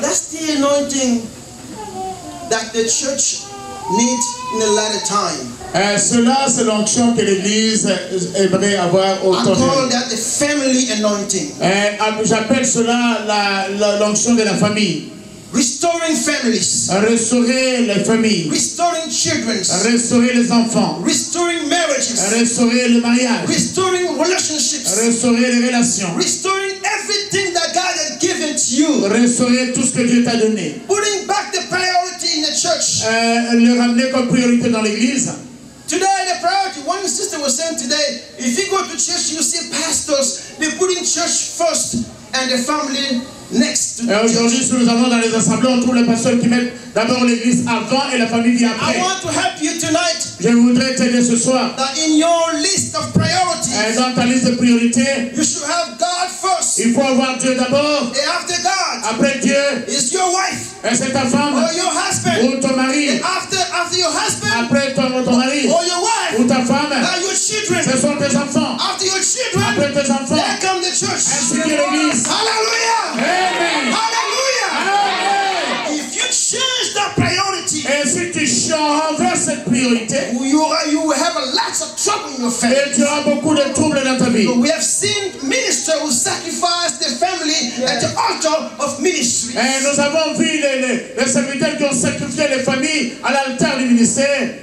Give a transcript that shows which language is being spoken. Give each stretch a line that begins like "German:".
English: That's the anointing that the church needs in the latter time.
French: Cela, c'est l'onction que l'Église aimerait avoir au temps.
English: I call that the family anointing.
French: J'appelle cela l'onction de la famille.
English: Restoring families.
French: Restaurer les familles.
English: Restoring children.
French: Restaurer les enfants.
English: Restoring marriages.
French: Restaurer le mariage.
English: Restoring relationships.
French: Restaurer les relations.
English: Restoring everything that God has given to you.
French: Restaurer tout ce que Dieu t'a donné.
English: Putting back the priority in the church.
French: Le ramener comme priorité dans l'église.
English: Today, the priority, one sister was saying today, if you go to church, you see pastors, they put in church first and the family next to the church.
French: Aujourd'hui, si nous allons dans les assemblées, on trouve les pasteurs qui mettent d'abord l'église avant et la famille vient après.
English: I want to help you tonight.
French: Je voudrais t'aider ce soir.
English: That in your list of priorities,
French: dans ta liste de priorités,
English: you should have God first.
French: Il faut avoir Dieu d'abord.
English: And after God,
French: après Dieu,
English: is your wife.
French: Et c'est ta femme.
English: Or your husband.
French: Ou ton mari.
English: And after your husband.
French: Après ton mari.
English: Or your wife.
French: Ou ta femme.
English: Your children.
French: Ce sont tes enfants.
English: After your children.
French: Après tes enfants.
English: There come the church.
French: Ainsi que l'église. Hallelujah. Amen. Hallelujah. Amen.
English: If you change that priority,
French: et si tu changes cette priorité,
English: you will have a lot of trouble in your family.
French: Et tu auras beaucoup de troubles dans ta vie.
English: We have seen ministers who sacrifice their family at the altar of ministry.
French: Et nous avons vu les serviteurs qui ont sacrifié les familles à l'altar du ministère.